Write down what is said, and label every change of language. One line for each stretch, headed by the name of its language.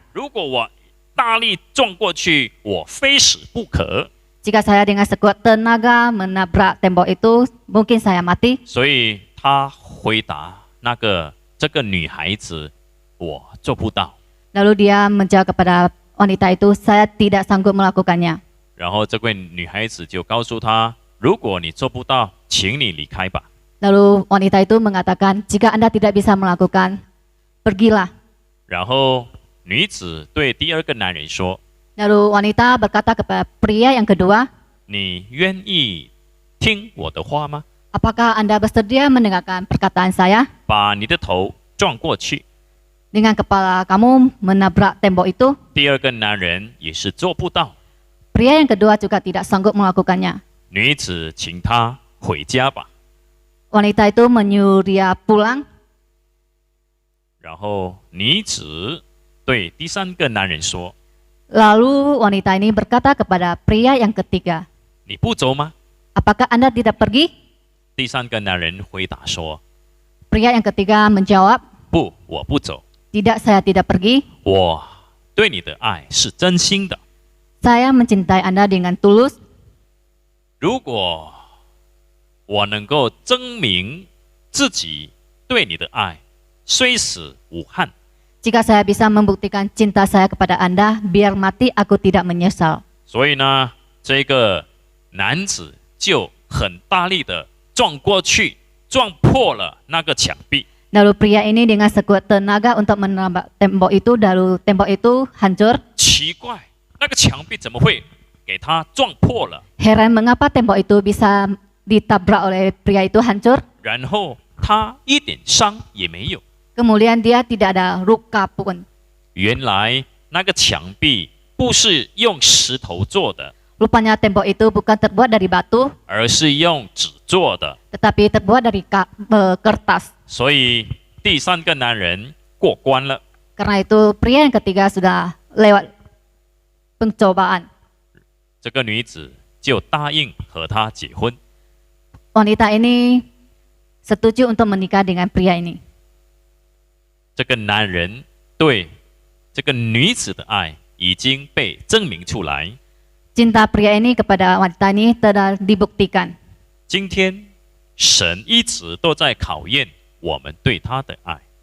Chinese: 如果我大力撞过去，我非死不可。
Indonesian: Jika saya dengan sekuat tenaga menabrak tembok itu, mungkin saya mati.
Chinese: 所以他回答这个女孩子：“我做不到。”
Indonesian: Lalu dia menjawab kepada wanita itu, saya tidak sanggup melakukannya.
Chinese: 然后这位女孩子就告诉他：“如果你做不到，请你离开吧。”
Indonesian: Lalu wanita itu mengatakan, jika Anda tidak bisa melakukan, pergilah.
Chinese: 然后女子对第二个男人说
Indonesian: Lalu wanita berkata kepada pria yang kedua,：“
Chinese: 你愿意听我的话吗？
Indonesian: apakah Anda bersedia mendengarkan perkataan saya?
Chinese: 把你的头撞过去。”
Indonesian: Dengan kepala kamu menabrak tembok itu.
Chinese: 第二个男人也是做不到。
Indonesian: Pria yang kedua juga tidak sanggup melakukannya.
Chinese: 女子请他回家吧。
Indonesian: Wanita itu menyuruh dia pulang.
Chinese: 然后女子对第三个男人说
Indonesian: Lalu wanita ini berkata kepada pria yang ketiga,：“
Chinese: 你不走吗？
Indonesian: apakah Anda tidak pergi?”
Chinese: 第三个男人回答说
Indonesian: Pria yang ketiga menjawab,：“
Chinese: 不，我不走。
Indonesian: tidak, saya tidak pergi.
Chinese: 我对你的爱是真心的。
Indonesian: Saya mencintai Anda dengan tulus.
Chinese: 如果我能够证明自己对你的爱，虽死无憾。
Indonesian: Jika saya bisa membuktikan cinta saya kepada Anda, biar mati aku tidak menyesal.
Chinese: 所以呢，这个男子就很大力的撞过去，撞破了那个墙壁。
Indonesian: Lalu pria ini dengan sekuat tenaga untuk menabrak tembok itu, lalu tembok itu hancur.
Chinese: 奇怪，那个墙壁怎么会给他撞破了？
Indonesian: Heran mengapa tembok itu bisa ditabrak oleh pria itu hancur.
Chinese: 然后他一点伤也没有。
Indonesian: Kemudian dia tidak ada luka pun.
Chinese: 原来那个墙壁不是用石头做的，
Indonesian: Rupanya tembok itu bukan terbuat dari batu,
Chinese: 而是用纸做的。
Indonesian: tetapi terbuat dari kertas.
Chinese: 所以第三个男人过关了。
Indonesian: Karena itu pria yang ketiga sudah lewat pencobaan.
Chinese: 这个女子就答应和他结婚。
Indonesian: Wanita ini setuju untuk menikah dengan pria ini.
Chinese: 这个男人对这个女子的爱已经被证明出来。
Indonesian: Cinta pria ini kepada wanita ini telah dibuktikan.
Chinese: 今天神一直都在考验我们对他的爱。